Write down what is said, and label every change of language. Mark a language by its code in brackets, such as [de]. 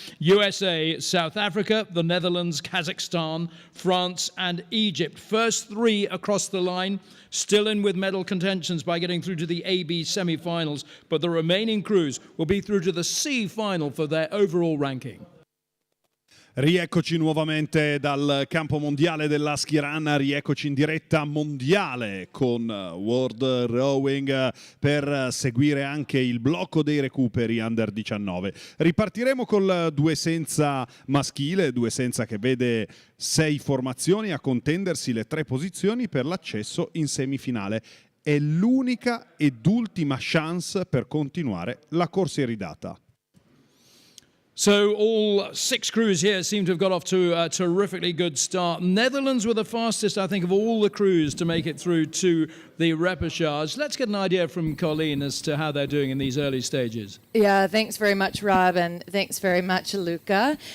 [en] USA, South Africa, the Netherlands, Kazakhstan, France and Egypt. First 3 across the line, still in with medal contentions by getting through to the AB semi-finals, but the remaining crews will be through to the C final for their overall ranking. [it] Rieccoci nuovamente dal campo mondiale della Ski-Run, rieccoci in diretta mondiale con World Rowing per seguire anche il blocco dei recuperi under 19. Ripartiremo col due senza maschile, due senza che vede 6 formazioni a contendersi le 3 posizioni per l'accesso in semifinale. È l'unica ed ultima chance per continuare la corsa iridata. [en] So all 6 crews here seem to have got off to a terrifically good start. Netherlands were the fastest, I think, of all the crews to make it through to the repechage. Let's get an idea from Colleen as to how they're doing in these early stages. Yeah, thanks very much, Rob, and thanks very much, Luca.